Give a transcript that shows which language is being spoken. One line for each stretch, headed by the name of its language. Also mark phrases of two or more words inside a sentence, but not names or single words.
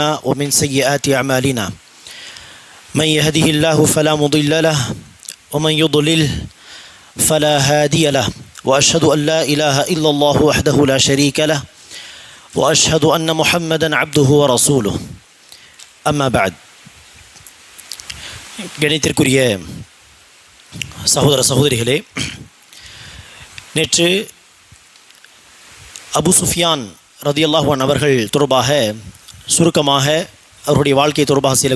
Arabic: ومن سيئات أعمالنا من يهده الله فلا مضل له ومن يضلل فلا هادي له وأشهد أن لا إله إلا الله وحده لا شريك له وأشهد أن محمدا عبده ورسوله أما بعد
Tamil: கணித்திற்குரிய சகோதர சகோதரிகளே, நேற்று அபு சுஃபியான்
Arabic: رضي الله عنه
Tamil: அவர்கள் தொடர்பாக சுருக்கமாக அவருடைய வாழ்க்கை தொடர்பாக சில